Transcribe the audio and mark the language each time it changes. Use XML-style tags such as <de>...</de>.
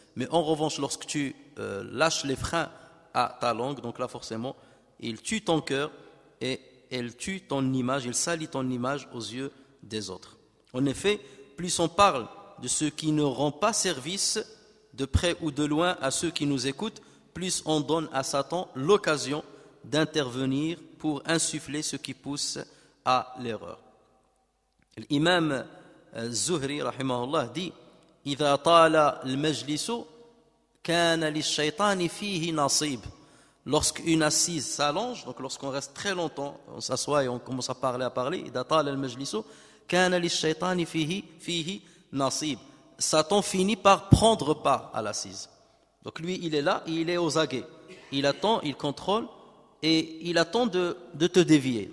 <fr>Mais en revanche, lorsque tu lâches les freins à ta langue, donc là forcément, il tue ton cœur et il tue ton image, il salit ton image aux yeux des autres. En effet, plus on parle de ce qui ne rend pas service de près ou de loin à ceux qui nous écoutent, plus on donne à Satan l'occasion d'intervenir pour insuffler ce qui pousse à l'erreur.</fr> <ar>L'imam Zuhri, rahimahullah, dit: إذا طال المجلس كان للشيطان فيه نصيب.</ar> <fr>Lorsqu'une assise s'allonge, donc lorsqu'on reste très longtemps, on s'assoit et on commence à parler,</fr> <ar>إذا طال المجلس كان للشيطان فيه نصيب.</ar> <fr>Satan finit par prendre part à l'assise. Donc lui, il est là, et il est aux aguets. Il attend, il contrôle et il attend de te dévier.</fr>